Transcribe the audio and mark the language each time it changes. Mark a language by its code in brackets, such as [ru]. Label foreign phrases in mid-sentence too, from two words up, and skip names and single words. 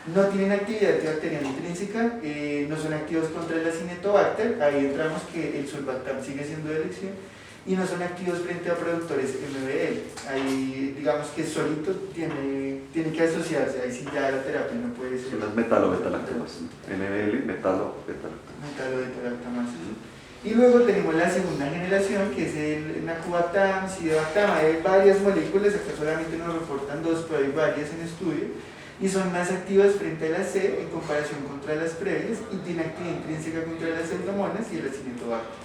[es] No tienen actividad antibacteriana intrínseca, no son activos contra el Acinetobacter, ahí entramos que el sulbactam sigue siendo de elección, y no son activos frente a productores MBL. Ahí digamos que solito tiene que asociarse, ahí sí ya la terapia no puede ser. Son las metalo-betalactamasas, NBL, metalo-betalactamasas. Metalo-betalactamasas. Y luego tenemos la segunda generación, que es el Nacubactam, Sidebactam. Hay varias moléculas, acá solamente nos reportan dos, pero hay varias en estudio, y son más activas frente a la C en comparación contra las previas, y tienen actividad intrínseca contra las pseudomonas y el Acinetobacter.